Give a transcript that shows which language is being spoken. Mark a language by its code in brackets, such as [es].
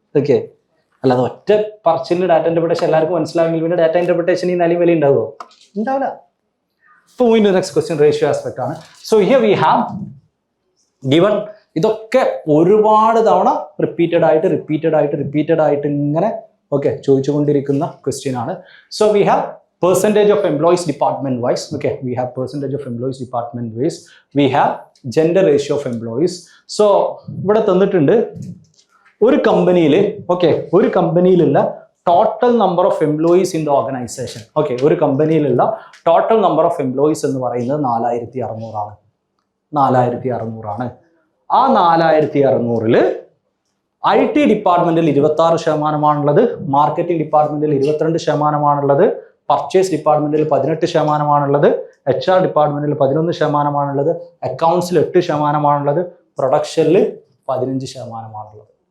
[ml] Okay, അല്ലാതെ ഒറ്റ പറച്ചിലിന് data interpretation എല്ലാവർക്കും മനസ്സിലാവുമെങ്കിൽ പിന്നെ ഡാറ്റ ഇന്റർപ്രിട്ടേഷൻ ഈ നിലയിൽ വില ഉണ്ടാവുമോ? ഉണ്ടാവില്ല. ഇപ്പോൾ വീണ്ടും നെക്സ്റ്റ് ക്വസ്റ്റ്യൻ റേഷ്യോ ആസ്പെക്ട് ആണ്. [en] So here we have given. [ml] ഇതൊക്കെ ഒരുപാട് തവണ റിപ്പീറ്റഡ് ആയിട്ട് ഇങ്ങനെ ചോദിച്ചുകൊണ്ടിരിക്കുന്ന ക്വസ്റ്റ്യൻ ആണ്. [en] So we have percentage of employees department wise. Okay, we have percentage of employees department wise. We have gender ratio of employees. [ml] So ഇവിടെ തന്നിട്ടുണ്ട് ഒരു കമ്പനിയിൽ ഒരു കമ്പനിയിലുള്ള [en] Total number of employees in the organisation. [ml] Okay, ഒരു കമ്പനിയിലുള്ള total number of employees എന്ന് പറയുന്നത് 4600 ആണ്. 4600 ആണ്. ആ 4600-ല് IT ഡിപ്പാർട്ട്മെന്റിൽ 26%, മാർക്കറ്റിംഗ് ഡിപ്പാർട്ട്മെന്റിൽ 22%, പർച്ചേസ് ഡിപ്പാർട്ട്മെന്റിൽ 18%, HR ഡിപ്പാർട്ട്മെന്റിൽ 11%, അക്കൗണ്ട്സിൽ 8%, പ്രൊഡക്ഷനിൽ 15%.